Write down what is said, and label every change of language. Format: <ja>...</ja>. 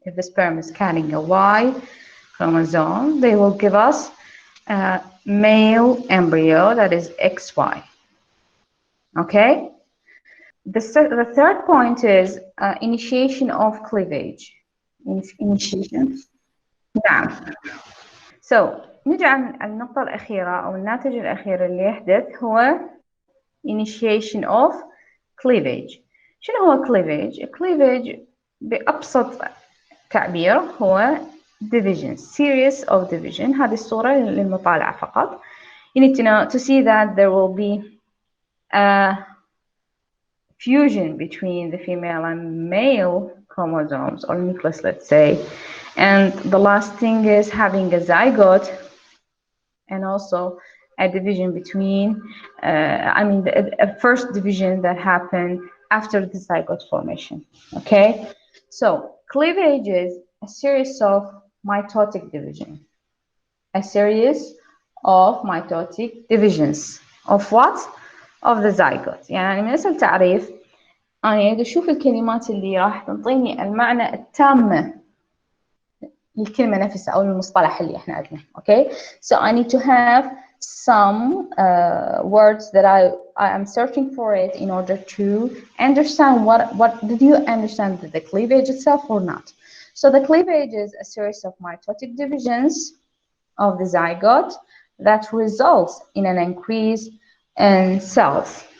<en>If the sperm is carrying a Y chromosome, they will give us a male embryo that is XY. Okay? The third point is initiation of cleavage. Initiation. نعم.</en> <ar>So نجي عن النقطة الأخيرة أو الناتج الأخير اللي يحدث هو initiation of cleavage. شنو هو cleavage؟ cleavage بأبسط تعبير هو</ar> <en>division, series of division.</en> <ar>هذه الصورة للمطالعة فقط.</ar> <en>You need to know to see that there will be a fusion between the female and male chromosomes or nucleus, let's say, and the last thing is having a zygote and also a division between a first division that happened after the zygote formation. Okay, so cleavage is a series of mitotic division, a series of mitotic divisions of what? of the zygote.</en> <ar>يعني من اسم تعريف أنا أريد أشوف الكلمات اللي راح تنطيني المعنى التام للكلمة نفسها أو المصطلح اللي إحنا عندنا.</ar> <en>Okay, so I need to have some words that I am searching for it in order to understand what did you understand the cleavage itself or not. So the cleavage is a series of mitotic divisions of the zygote that results in an increase in cells.</en>